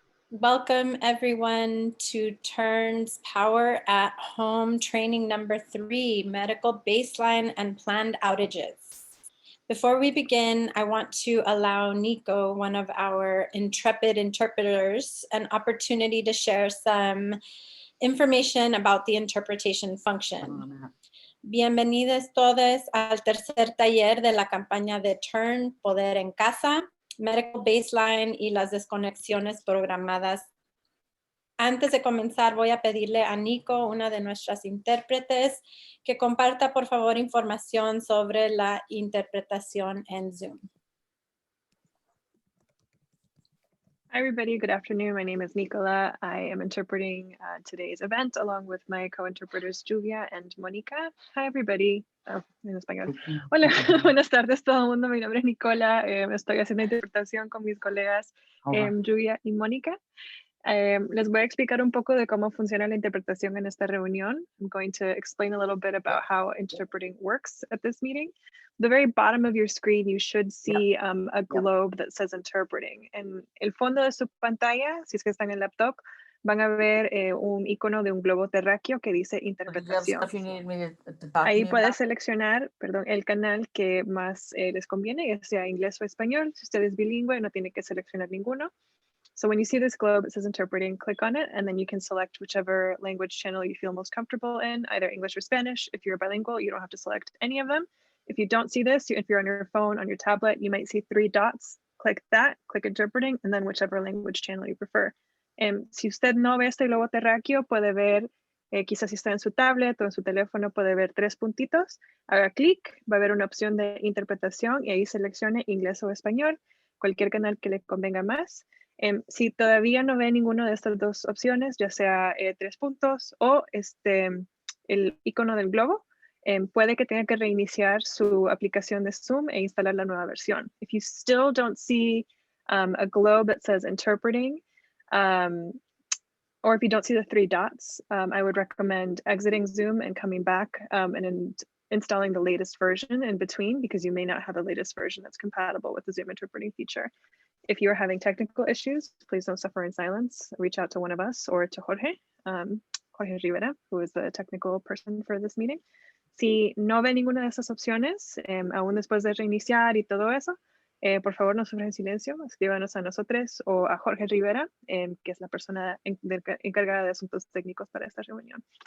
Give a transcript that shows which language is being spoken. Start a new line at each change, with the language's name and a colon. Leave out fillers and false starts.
English: Welcome everyone to TURN's Power at Home training number 3, medical baseline and planned outages. Before we begin, I want to allow Nico, one of our intrepid interpreters, an opportunity to share some information about the interpretation function.
Spanish: Bienvenidos todos al tercer taller de la campaña de TURN, Poder en Casa, Medical Baseline y las desconexiones programadas. Antes de comenzar, voy a pedirle a Nico, una de nuestras intérpretes, que comparta por favor información sobre la interpretación en Zoom.
English: Hi everybody, good afternoon. My name is Nicola. I am interpreting today's event along with my co-interpreters Julia and Mónica. Hi everybody. Oh,
Spanish: en español. Hola, buenas tardes todo el mundo. Mi nombre es Nicola. Estoy haciendo interpretación con mis colegas Julia y Mónica. Les voy a explicar un poco de cómo funciona la interpretación en esta reunión.
English: I'm going to explain a little bit about how interpreting works at this meeting. The very bottom of your screen, you should see a globe that says interpreting.
Spanish: En el fondo de su pantalla, si es que están en el laptop, van a ver un icono de un globo terráqueo que dice interpretación. Ahí puedes seleccionar, el canal que más les conviene, ya sea inglés o español. Si usted es bilingüe, no tiene que seleccionar ninguno.
English: So when you see this globe, it says interpreting, click on it, and then you can select whichever language channel you feel most comfortable in, either English or Spanish. If you're bilingual, you don't have to select any of them. If you don't see this, if you're on your phone, on your tablet, you might see 3 dots. Click that, click interpreting, and then whichever language channel you prefer.
Spanish: Si usted no ve este globo terráqueo, puede ver, quizás si está en su tablet o en su teléfono, puede ver 3 puntitos. Haga clic, va a haber una opción de interpretación y ahí seleccione inglés o español, cualquier canal que le convenga más. Si todavía no ve ninguna de estas 2 opciones, ya sea 3 puntos o el icono del globo, puede que tenga que reiniciar su aplicación de Zoom e instalar la nueva versión.
English: If you still don't see a globe that says interpreting, or if you don't see the 3 dots, I would recommend exiting Zoom and coming back and installing the latest version in between, because you may not have the latest version that's compatible with the Zoom interpreting feature. If you're having technical issues, please don't suffer in silence. Reach out to one of us or to Jorge, Jorge Rivera, who is the technical person for this meeting.
Spanish: Si no ve ninguna de esas opciones, aún después de reiniciar y todo eso, por favor no sufran en silencio, escríbanos a nosotros o a Jorge Rivera, que es la persona encargada de asuntos técnicos para esta reunión.